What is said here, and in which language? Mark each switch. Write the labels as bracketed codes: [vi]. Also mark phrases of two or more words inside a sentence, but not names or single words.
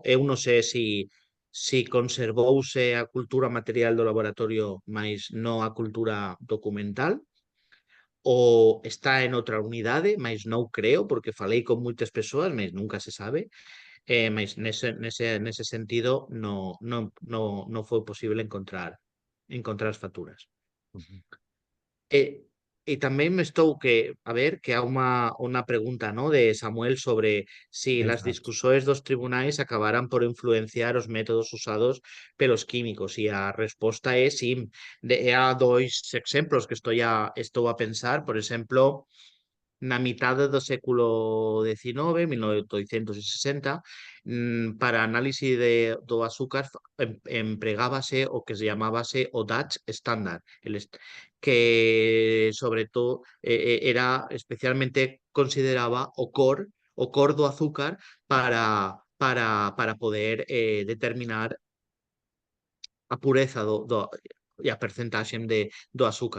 [gl] Eu non sei si conservouse a cultura material do laboratorio, mais non a cultura documental, ou está en outra unidade, mas non creo, porque falei con moitas persoas, mas nunca se sabe. Mas nese sentido non foi posible encontrar as facturas. Uhum. E tamén me estou a ver que há unha pregunta, ¿no?, de Samuel sobre si las [pt] Exato. [gl] discusiones dos tribunais acabarán por influenciar os métodos usados pelos químicos, e a resposta é sí. [pt] Há dois exemplos que estou a pensar. [gl] Por exemplo, na mitade do século XIX, 1860, para análise do azúcar empregábase o que se chamábase o [en] Dutch Standard, [gl] que sobre todo era especialmente consideraba o cor do azúcar para poder determinar a pureza e a percentaxe do azúcar.